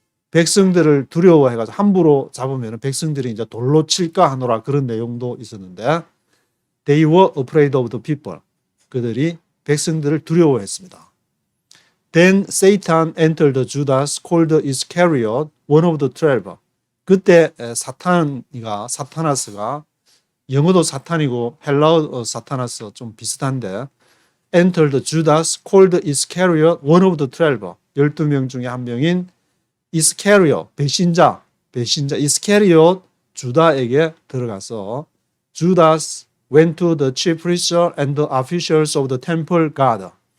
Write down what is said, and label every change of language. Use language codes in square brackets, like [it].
[ko] 백성들을 두려워해가지고 함부로 잡으면 백성들이 이제 돌로 칠까 하노라 그런 내용도 있었는데 [en] they were afraid of the people. [ko] 그들이 백성들을 두려워했습니다. [en] Then Satan entered Judas called Iscariot, one of the 12. [ko] 그때 사타나스가 영어도 사탄이고 헬라어 사타나스 좀 비슷한데 [en] entered Judas called Iscariot, one of the 12. [ko] 12명 중에 한 명인 Iscariot, 배신자 Iscariot 주다에게 들어가서 [en] Judas went to the chief priests and the officials of the temple guard.